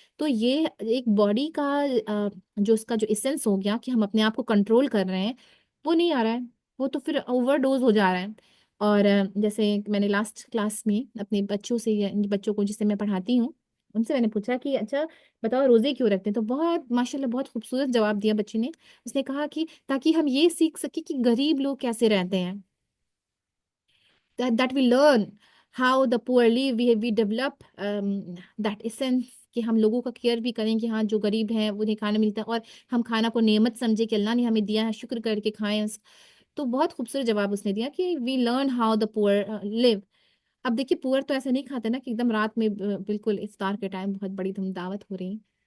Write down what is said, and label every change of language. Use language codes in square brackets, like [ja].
[ur] تو یہ ایک باڈی کا جو اس کا جو اسینس ہو گیا کہ ہم اپنے آپ کو کنٹرول کر رہے ہیں، وہ نہیں آ رہا ہے، وہ تو پھر اوور ڈوز ہو جا رہا ہے. اور جیسے میں نے لاسٹ کلاس میں اپنے بچوں سے، بچوں کو جس سے میں پڑھاتی ہوں، ان سے میں نے پوچھا کہ اچھا بتاؤ روزے کیوں رکھتے ہیں؟ تو بہت ماشاء اللہ بہت خوبصورت جواب دیا بچی نے. اس نے کہا کہ تاکہ ہم یہ سیکھ سکیں کہ غریب لوگ کیسے رہتے ہیں. [en] that we learn how the poor live. We develop that essence [ur] کہ ہم لوگوں کا کیئر بھی کریں، کہ ہاں جو غریب ہیں انہیں کھانا ملتا ہے، اور ہم کھانا کو نعمت سمجھے کہ اللہ نے ہمیں دیا ہے، شکر کر کے کھائیں. تو بہت خوبصورت جواب اس نے دیا کہ [en] We learn how the poor live. [ur] اب دیکھیے پور تو ایسے نہیں کھاتے نا کہ ایک دم رات میں بالکل افطار کے ٹائم بہت بڑی دعوت ہو رہی ہے.